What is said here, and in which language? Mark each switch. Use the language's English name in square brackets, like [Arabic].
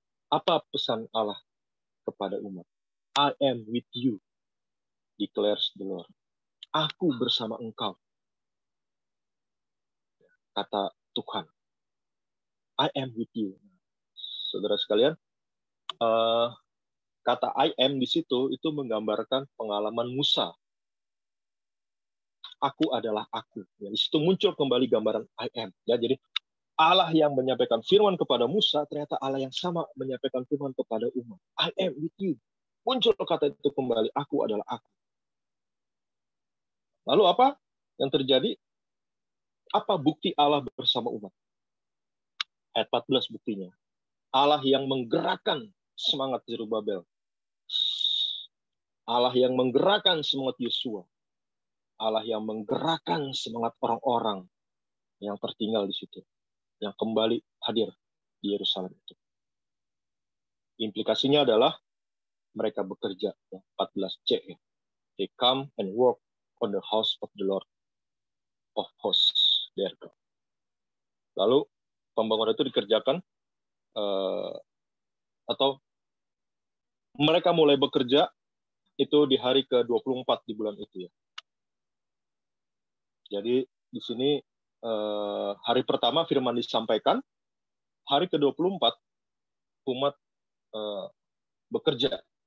[Indonesian] Apa pesan Allah kepada umat? [English] I am with you, declares the Lord. [Indonesian] Aku bersama engkau, kata Tuhan. [English] I am with you. [Indonesian] Saudara sekalian, kata I am di situ itu menggambarkan pengalaman Musa. Aku adalah aku. Ya, di situ muncul kembali gambaran I am. Ya, jadi Allah yang menyampaikan firman kepada Musa, ternyata Allah yang sama menyampaikan firman kepada umat. [English] I am with you. [Indonesian] Muncul kata itu kembali, aku adalah aku. Lalu apa yang terjadi? Apa bukti Allah bersama umat? Ayat 14 buktinya. Allah yang menggerakkan semangat Zerubabel. Allah yang menggerakkan semangat Yosua. Allah yang menggerakkan semangat orang-orang yang tertinggal di situ, yang kembali hadir di Yerusalem itu. Implikasinya adalah mereka bekerja, ya, 14C. Ya. [English] They come and work on the house of the Lord of hosts. There. [Indonesian] Lalu pembangunan itu dikerjakan atau mereka mulai bekerja itu di hari ke-24 di bulan itu, ya. Jadi di sini hari pertama firman disampaikan, hari ke-24 umat bekerja.